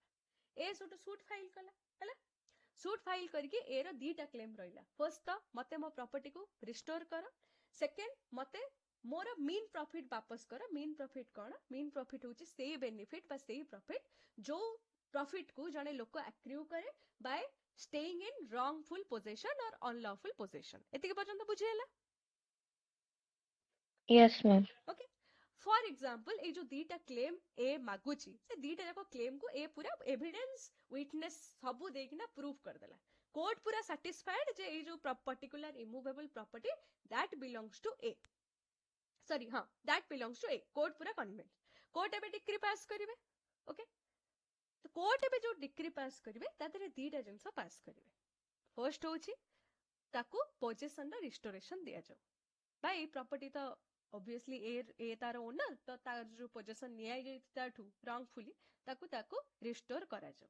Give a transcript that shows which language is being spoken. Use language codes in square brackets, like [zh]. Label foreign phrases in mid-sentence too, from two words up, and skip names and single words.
[or] ଏ ସେଠୁ [en] suit file [or] କଲା, ହେଲା। [en] suit file [or] କରିକି ଏ ର ଦିଟା କ୍ଲେମ୍ ରହିଲା। ଫର୍ଷ୍ଟ ତ ମତେ ମୋ ପ୍ରପର୍ଟିକୁ ରିଷ୍ଟୋର କର, ସେକେଣ୍ଡ ମତେ ମୋର [en] mean profit [or] ବାପସ କର। [en] mean profit [or] କଣ, [en] mean profit [or] ହଉଛି ସେଇ ବେନିଫିଟ୍ ବା ସେଇ ପ୍ରଫିଟ୍ ଯୋଉ ପ୍ରଫିଟ୍ କୁ ଜଣେ ଲୋକ ଆକ୍ରିଉ କରେ ବାय [en] staying in wrongful possession or unlawful possession। [or] ଏତିକି ପର୍ଯ୍ୟନ୍ତ ବୁଝିହେଲା? [en] yes ma'am. [or] ଓକେ, [en] for example [or] ଏଇ ଯୋଉ ଦିଟା କ୍ଲେମ୍ ଏ ମାଗୁଛି, ସେ ଦିଟା ଯାକ କ୍ଲେମ୍ କୁ ଏ ପୁରା [en] evidence witness [or] ସବୁ ଦେଇକିନା ପ୍ରୁଭ୍ କରିଦେଲା। କୋର୍ଟ ପୁରା ସାଟିସ୍ଫାଏଡ୍ ଯେ ଏଇ ଯୋଉ [en] particular immovable property that belongs to A, ସରି ହଁ that belongs to A, [or] କୋର୍ଟ ପୁରା କନଭିନ୍ସ। କୋର୍ଟ ଏବେ [en] decree pass [or] କରିବେ। ଓକେ, ତ କୋର୍ଟ ଏବେ ଯୋଉ [en] decree pass [or] କରିବେ ତା ଦେହରେ ଦିଟା ଜିନିଷ ପାସ୍ କରିବେ। ଫର୍ଷ୍ଟ ହଉଛି ତାକୁ ପୋଜେସନର ରିଷ୍ଟୋରେସନ ଦିଆଯାଉ, ବା ଏଇ ପ୍ରପର୍ଟି ତ obviously ଏ ତାର ଓନର, ତ ତାର ଯୋଉ ପୋଜେସନ ନିଆଯାଇଛି ତାଠୁ wrongfully ତାକୁ ରିଷ୍ଟୋର କରାଯାଉ।